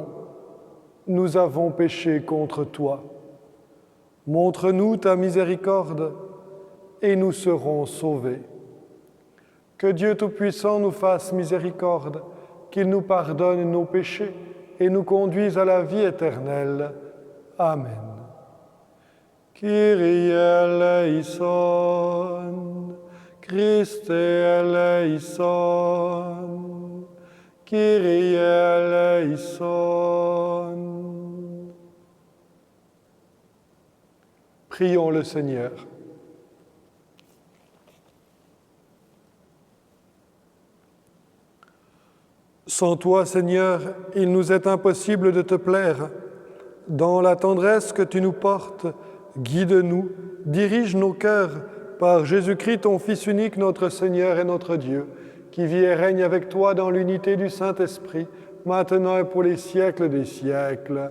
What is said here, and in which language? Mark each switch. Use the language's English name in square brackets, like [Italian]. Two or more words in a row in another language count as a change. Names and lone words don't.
[French] Nous avons péché contre toi. Montre-nous ta miséricorde et nous serons sauvés. Que Dieu Tout-Puissant nous fasse miséricorde, qu'il nous pardonne nos péchés et nous conduise à la vie éternelle. Amen. [Greek] Κύριε ἐλέησον, Χριστὲ ἐλέησον, Κύριε ἐλέησον. [French] Prions le Seigneur. Sans toi, Seigneur, il nous est impossible de te plaire. Dans la tendresse que tu nous portes, guide-nous, dirige nos cœurs par Jésus-Christ, ton Fils unique, notre Seigneur et notre Dieu, qui vit et règne avec toi dans l'unité du Saint-Esprit, maintenant et pour les siècles des siècles.